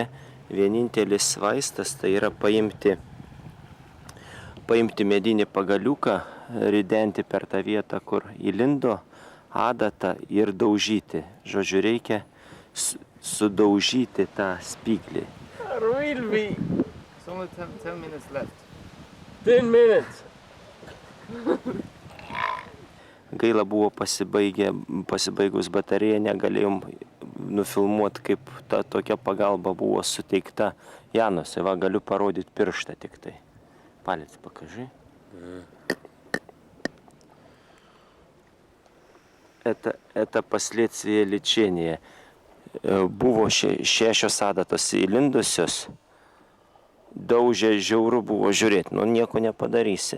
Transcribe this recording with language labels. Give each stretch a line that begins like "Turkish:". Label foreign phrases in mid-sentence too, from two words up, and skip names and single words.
Lithuanian: Vienintelis vaistas tai yra paimti medinį pagaliuką, ridenti per tą vietą, kur įlindo adatą ir daužyti. Žodžiu, reikia sudaužyti tą spyglį.
English: Will be. It's only 10 minutes left. 10 minutes.
Lithuanian: Gaila buvo pasibaigus batarėja, negalėjom nufilmuoti, kaip ta tokia pagalba buvo suteikta Janusui. Va, galiu parodyti pirštą tik tai.
Russian: Palец покажи. Это последствия лечения.
Lithuanian: Buvo 6 adatos įlindusios. Daužė, žiauru buvo žiūrėti, nu nieko nepadarysi.